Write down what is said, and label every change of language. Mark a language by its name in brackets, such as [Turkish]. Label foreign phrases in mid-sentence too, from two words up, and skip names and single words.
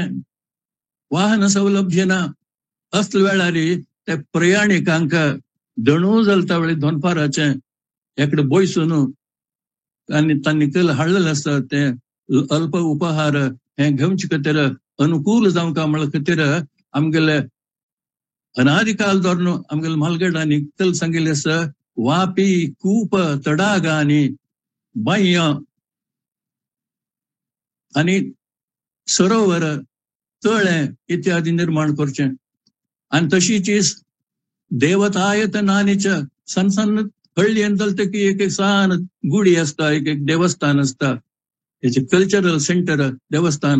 [Konkani] वाहन सौलभ्य ना असले वेळार ते प्रयाणिकांक दणू जालता वेळी दोनपाराचे एकडे बयसून आनी तांणी केलं हाडलेलें आसता ते अल्प उपहार हे घेवचे खातीर अनुकूल जावंक म्हळ्यार खातीर आमगेले अनादिकाल धोरण आमगेले म्हालगडांनी कल सांगिल्लें आसा. वापी कूप तडागांनी बाह्य आनी सरोवर तळे इत्यादी निर्माण करचे. आनी तशीच देवतायतनानीच्या सन सन हळ्ळी येता की एक एक सान गुडी आसता, एक एक देवस्थान आसता, हेचे [English] cultural centre [Konkani] देवस्थान.